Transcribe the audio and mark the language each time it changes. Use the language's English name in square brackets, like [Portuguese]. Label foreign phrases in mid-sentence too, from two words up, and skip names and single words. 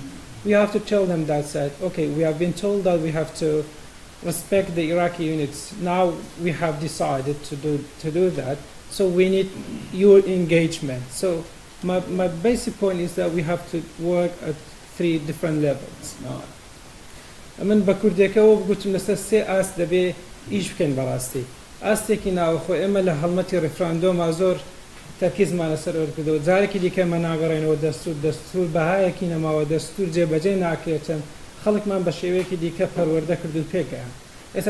[English] We have to tell them that, okay, we have been told that we have to respect the Iraqi units. Now we have decided to do that. So we need your engagement. So my basic point is that we have to work at 3 different levels. [Central Kurdish] من بە کوردەکەەوە بگوتم لەسەر 3 ئاست دەبێ ئیش بکەین بەڕاستی. ئاستێکی ناوەخۆ ئێمە لە هەڵمەتی ڕێفراندۆما زۆر تەرکیزمان لەسەر ئەوە کردەوە جارێکی دیکە مە ناگەڕێنەوە دەستوور بەهایەکی نەماوە دەستوور جێبەجێ ناکرێتن خەڵکمان بە شێوەیەکی دیکە پەروەردە کردو پێکەیە ئێستا